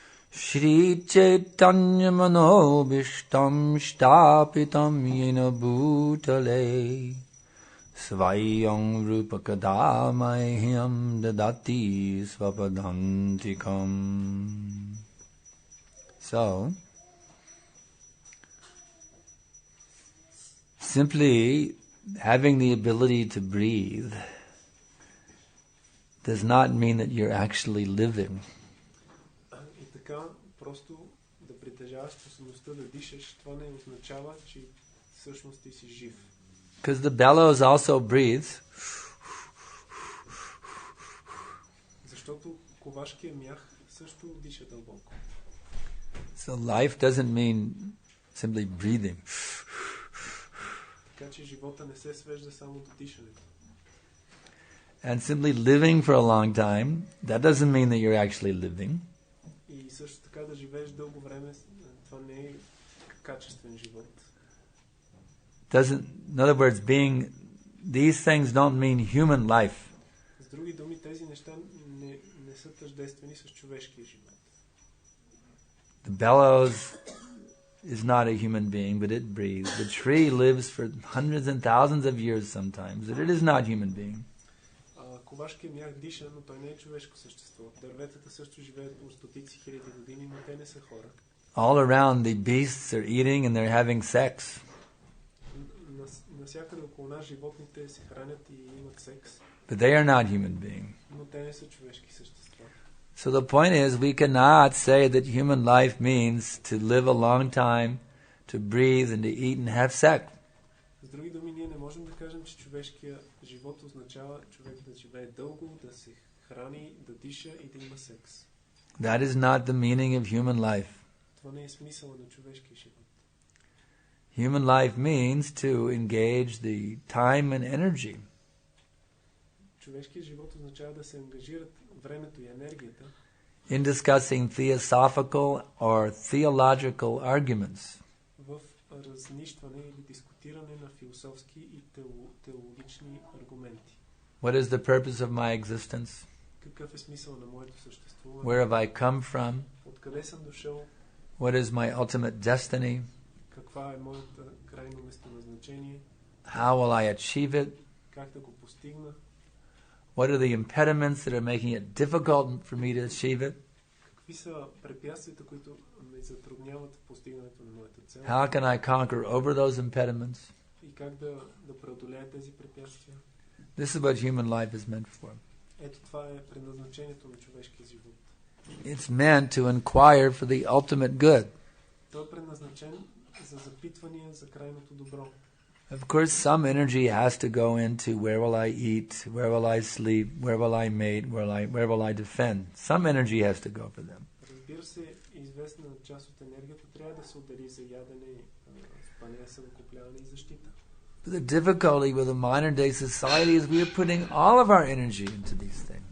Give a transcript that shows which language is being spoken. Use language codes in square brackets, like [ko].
[sa] Shri Chaitanya Manobishtam Shtapitam Yena Bhutale Svayam Rupakadamahyam Dadati Svapadantikam. [en] So, simply having the ability to breathe does not mean that you're actually living. [bg] И така, просто да притежаваш способността да дишаш, това не означава, че всъщност ти си жив. [en] Because the bellows also breathes. [bg] Защото ковашкия мях също диша дълбоко. [en] So life doesn't mean simply breathing. [bg] Така че живота не се свежда само до дишането. [en] And simply living for a long time, that doesn't mean that you're actually living. [bg] И също така да живееш дълго време, това не е качествен живот. [en] In other words, these things don't mean human life. [bg] С други думи, тези неща не са тъждествени с човешкия живот. [en] The bellows is not a human being, but it breathes. The tree lives for hundreds and thousands of years sometimes, but it is not human being. [bg] Ковашкият мях диша, но той не е човешко същество. Дърветата също живеят по стотици хиляди години, но те не са хора. [en] All around the beasts are eating and they're having sex. [bg] Навсякъде около нас животните се хранят и имат секс. [en] But they are not human beings. [bg] Но те не са човешки същества. [en] So the point is, we cannot say that human life means to live a long time, to breathe and to eat and have sex. [bg] С други думи, ние не можем да кажем, че човешкия живот означава човек да живее дълго, да се храни, да диша и да има секс. [en] That is not the meaning of human life. [bg] Това не е смисъла на човешкия живот. [en] Human life means to engage the time and energy. [bg] Човешкият живот означава да се ангажират времето и енергията [en] in discussing theosophical or theological arguments. [bg] В разнищване или дискутиране на философски и теологични аргументи. [en] What is the purpose of my existence? [bg] Какъв е смисъл на моето съществуване? [en] Where have I come from? [bg] Откъде съм дошъл? [en] What is my ultimate destiny? [bg] Каква е моето крайно местоназначение? [en] How will I achieve it? [bg] Как да го постигна? [en] What are the impediments that are making it difficult for me to achieve it? [bg] Какви са препятствията, които ме затрудняват в постигането на моята цел? [en] How can I conquer over those impediments? [bg] И как да преодолея тези препятствия? [en] This is what human life is meant for. [bg] Ето това е предназначението на човешкия живот. [en] It's meant to inquire for the ultimate good. [bg] Той е предназначен за запитвания за крайното добро. [en] Of course, some energy has to go into where will I eat, where will I sleep, where will I mate, where will I defend. Some energy has to go for them. [bg] Разбира се, известна част от енергията трябва да се отдели за ядене, спане, съвокупляване и защита. [en] But the difficulty with the modern day society is we are putting all of our energy into these things.